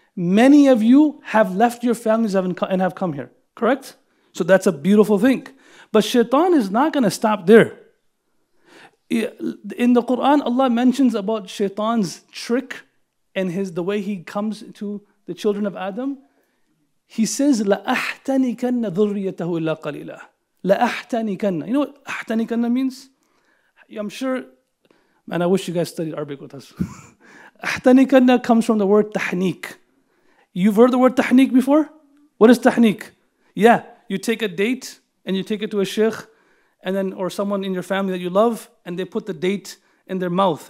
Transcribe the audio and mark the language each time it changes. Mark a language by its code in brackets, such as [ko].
[en] Many of you have left your families and have come here. Correct? So that's a beautiful thing. But shaitan is not going to stop there. In the Quran, Allah mentions about shaitan's trick and the way he comes to the children of Adam. He says, [ar] لَأَحْتَنِكَنَّ ذُرِّيَّتَهُ إِلَّا قَلِيلًا. لَأَحْتَنِكَنَّ. [en] You know what أَحْتَنِكَنَّ means? I'm sure, man, I wish you guys studied Arabic with us. أَحْتَنِكَنَّ comes from the word tahniq. You've heard the word tahniq before? What is tahniq? Yeah, you take a date and you take it to a sheikh and then, or someone in your family that you love, and they put the date in their mouth.